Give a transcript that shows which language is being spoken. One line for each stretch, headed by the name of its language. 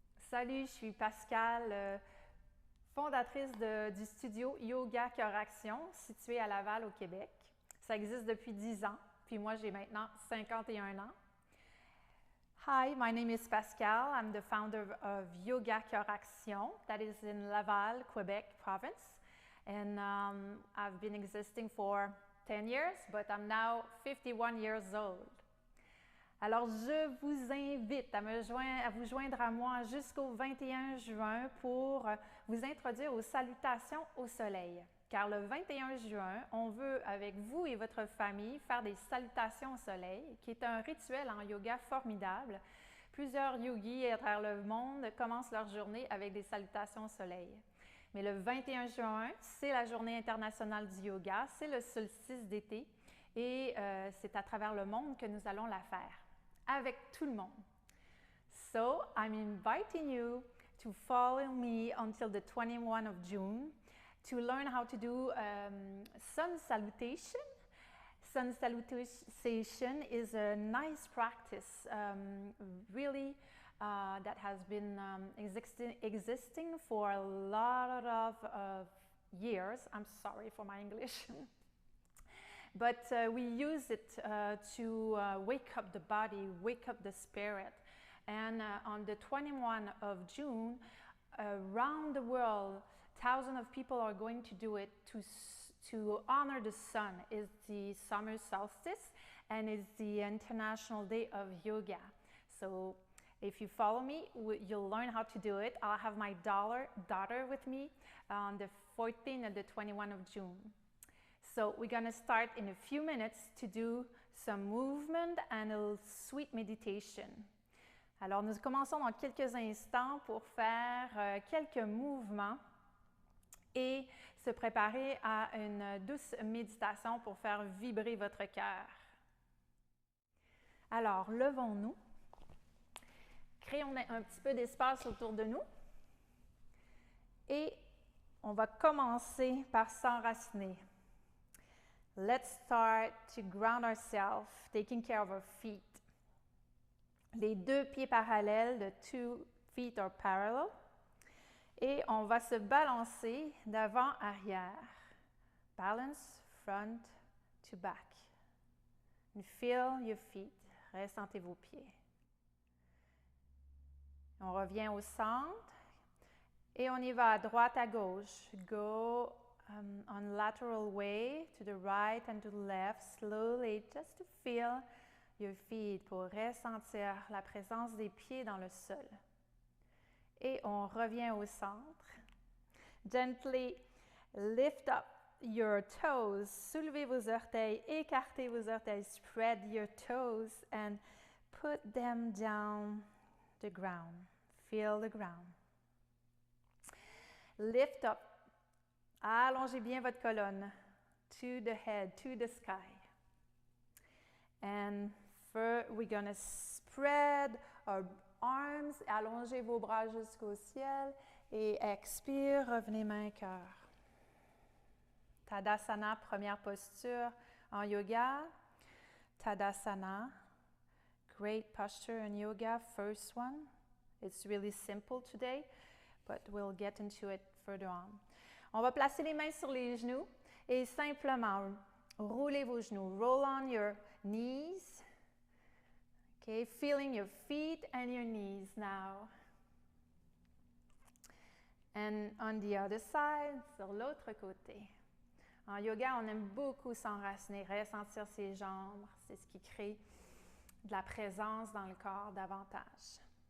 French: Salut, je suis Pascal, fondatrice du studio Yoga Cœur Action, situé à Laval, au Québec. Ça existe depuis 10 ans, puis moi j'ai maintenant 51 ans.
English: Hi, my name is Pascal. I'm the founder of Yoga Cœur Action, that is in Laval, Quebec province. And I've been existing for 10 years, but I'm now 51 years old.
French: Alors, je vous invite à vous joindre à moi jusqu'au 21 juin pour vous introduire aux salutations au soleil. Car le 21 juin, on veut, avec vous et votre famille, faire des salutations au soleil, qui est un rituel en yoga formidable. Plusieurs yogis à travers le monde commencent leur journée avec des salutations au soleil. Mais le 21 juin, c'est la journée internationale du yoga, c'est le solstice d'été et c'est à travers le monde que nous allons la faire, avec tout le monde.
English: So, I'm inviting you to follow me until the 21 of June to learn how to do sun salutation. Sun salutation is a nice practice, really, that has been existing for a lot of years. I'm sorry for my English. But we use it to wake up the body, wake up the spirit. And on the 21 of June, around the world, thousands of people are going to do it to honor the sun. It's the summer solstice and it's the International Day of Yoga. So if you follow me, you'll learn how to do it. I'll have my daughter with me on the 14th and the 21 of June. So we're going to start in a few minutes to do some movement and a sweet meditation.
French: Alors, nous commençons dans quelques instants pour faire quelques mouvements et se préparer à une douce méditation pour faire vibrer votre cœur. Alors, levons-nous. Créons un petit peu d'espace autour de nous et on va commencer par s'enraciner.
English: Let's start to ground ourselves, taking care of our feet.
French: Les deux pieds parallèles,
English: the two feet are parallel.
French: Et on va se balancer d'avant-arrière.
English: Balance front to back. And feel your feet.
French: Ressentez vos pieds. On revient au centre et on y va à droite, à gauche.
English: Go on lateral way to the right and to the left, slowly, just to feel your feet,
French: pour ressentir la présence des pieds dans le sol. Et on revient au centre.
English: Gently lift up your toes.
French: Soulevez vos orteils, écartez vos orteils.
English: Spread your toes and put them down the ground. Feel the ground. Lift up.
French: Allongez bien votre colonne
English: to the head, to the sky. And we're going to spread our arms.
French: Allongez vos bras jusqu'au ciel. Et expire, revenez main cœur. Tadasana, première posture en yoga.
English: Tadasana, great posture in yoga, first one. It's really simple today, but we'll get into it further on.
French: On va placer les mains sur les genoux et simplement roulez vos genoux.
English: Roll on your knees. Okay, feeling your feet and your knees now. And on the other side,
French: sur l'autre côté. En yoga, on aime beaucoup s'enraciner, ressentir ses jambes. C'est ce qui crée de la présence dans le corps davantage.